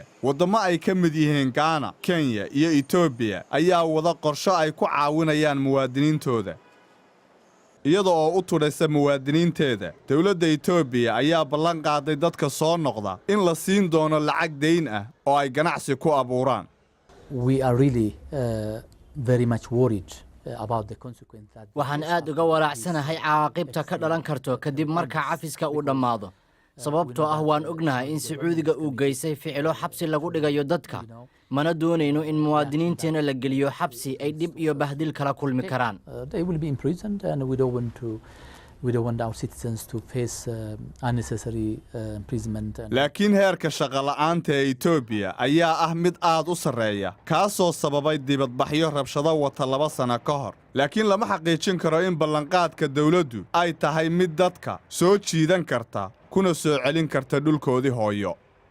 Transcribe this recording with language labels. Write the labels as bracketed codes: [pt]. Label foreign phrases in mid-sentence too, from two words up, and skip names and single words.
[so] wadamo ay ka mid yihiin Ghana, Kenya iyo Ethiopia ayaa wada qorshe ay ku caawinayaan muwaadiniintooda. iyadoo oo u turaysa muwaadiniinteeda, dawladda Itoobiya ayaa ballan qaaday dadka soo noqda in la siin doono lacag deyn ah oo ay ganacsi ku abuuraan. [en] We are really very much worried about the consequences that [so] waxaan aad uga waraacsanahay caaqibta ka dhalan karto kadib marka cafiska uu dhamaado. sababtoo ah waan ognahay in Sacuudiga uu geysay ficilo xabsi lagu dhigayo dadka, mana doonayno in muwaadiniinteena la geliyo xabsi ay dhib iyo bahdil kala kulmi karaan. [en] they will be imprisoned and we don't want our citizens to face unnecessary imprisonment. [so] laakiin heerka shaqo la'aanta ee Itoobiya ayaa ah mid aad u sareeya, kaasoo sababay dibadbaxyo rabshado wata 2 sano ka hor. laakiin lama xaqiijin karo in ballanqaadka dawladdu ay tahay mid dadka soo jiidan karta kuna soo celin karta dhulkoodii hooyo.